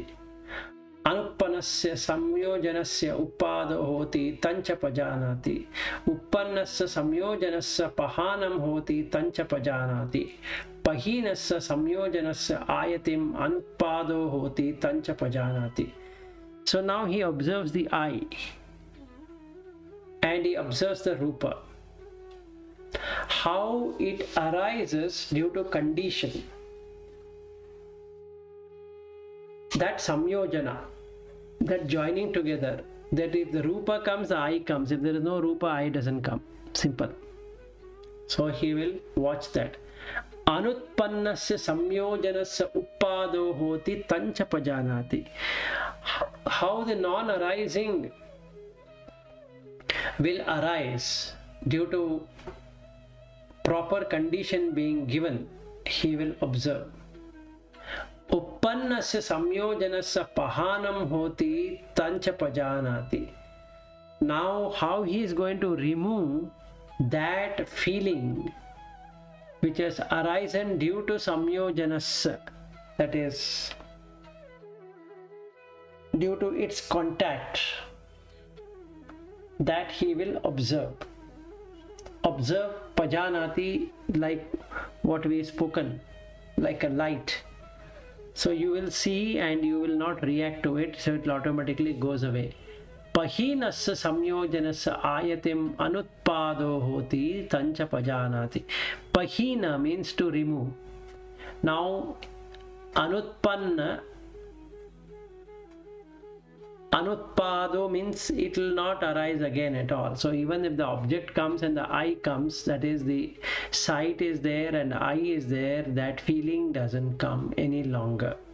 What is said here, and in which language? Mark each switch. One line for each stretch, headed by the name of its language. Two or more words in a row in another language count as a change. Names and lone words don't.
Pali: Anuppanasya samyojanasya uppado hoti tancha pajanati. Uppannasya samyojanasya pahanam hoti tancha pajanati. Pahinasya samyojanasya ayatim anupado hoti tancha pajanati.
English: So now he observes the eye and he observes the Rupa. How it arises due to condition. That samyojana, that joining together, that if the Rupa comes, the eye comes. If there is no Rupa, eye doesn't come. Simple. So he will watch that.
Pali: Anutpannasya samyojanasya uppado hoti tancha pajanati.
English: How the non-arising will arise due to proper condition being given, he will observe.
Pali: Uppannasya samyojanasya pahanam hoti tancha pajanati.
English: Now how he is going to remove that feeling which has arisen due to samyojanas, that is, due to its contact, that he will observe. Observe pajanati, like what we spoken, like a light. So you will see and you will not react to it, so it automatically goes away.
Pali: Pahinasya samyojanasya ayatim anutpado hoti tancha pajanati.
English: Pahina means to remove. Now
Pali: anutpanna, anutpado
English: means it will not arise again at all. So even if the object comes and the eye comes, that is, the sight is there and eye is there, that feeling doesn't come any longer.